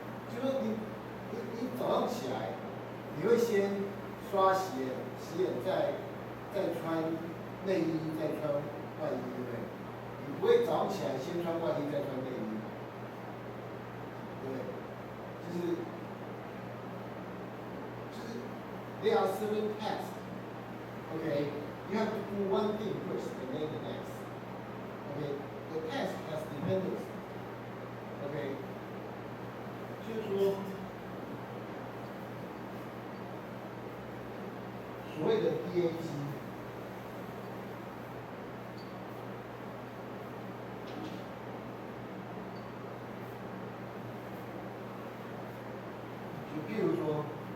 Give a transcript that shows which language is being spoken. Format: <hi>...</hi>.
<zh>就说你早上起来，你会先刷洗脸，再穿内衣，再穿外衣，对不对？你不会早上起来先穿外衣再穿内衣，对不对？就是。</zh> <en>There are certain tasks. Okay, you have to do one thing first and then the next. Okay, the task has dependency.</en> <zh>Okay, 就是说，所谓的 DAG， 就譬如说。</zh>